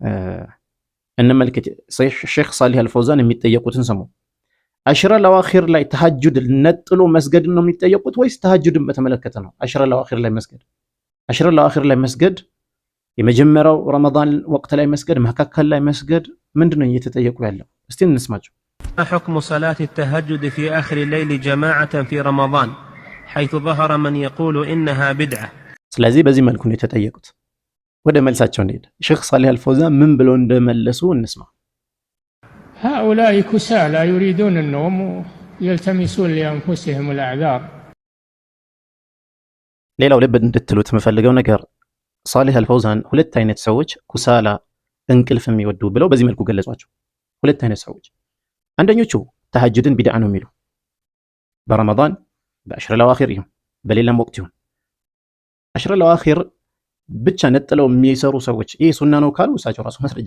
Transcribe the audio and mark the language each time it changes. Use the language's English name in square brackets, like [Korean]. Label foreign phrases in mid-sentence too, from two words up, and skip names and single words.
[Amharic] እንመልከት ሼክ ሷሊህ አልፈውዛን የሚጠየቁትን ሰሙ። [Arabic] العشر الأواخر [Amharic] ላይ ተሐጁድ ነጥሎ መስገድ ነው የሚጠየቁት ወይስ ተሐጁድን በተመለከተ ነው? [Arabic] العشر الأواخر [Amharic] ላይ መስገድ [Arabic] العشر الأواخر [Amharic] ላይ መስገድ የመጀመሪያው ረመዳን ወቅት ላይ መስገድ፣ መካከል ላይ መስገድ ምንድነው እየተጠየቁ ያለው? እስቲ እንስማቸው። [Arabic] حكم صلاة التهجد في آخر الليل جماعة في رمضان حيث ظهر من يقول إنها بدعة. [Amharic] ስለዚህ በዚህ መልኩ ነው የተጠየቁት። ወደ መልሳቸው እንሂድ። ሼክ ሷሊህ አልፈውዛን ምን ብለው እንደመለሱ እንስማ። [Arabic] هؤلاء كسالى يريدون النوم يلتمسون لأنفسهم الأعذار. [Amharic] ሌላው ልብ እንድትሉት የምፈልገው ነገር ሷሊህ አልፈውዛን ሁለት አይነት ሰዎች ኩሳላ እንቅልፍ የሚወዱ ብለው በዚህ መልኩ ገለጿቸው። ሁለት አይነት ሰዎች፣ አንደኞቹ ተሐጁድን ቢድዓ ነው የሚሉ በረመዳን [Arabic] بالعشر الأواخر [Amharic] ይሁን በሌላም ወቅት ይሁን [Arabic] العشر الأواخر [Amharic] ብቻ ነጥለው የሚሰሩ ሰዎች ይሄ ሱና ነው ካሉ እሳቸው ራሱ ማስረጃ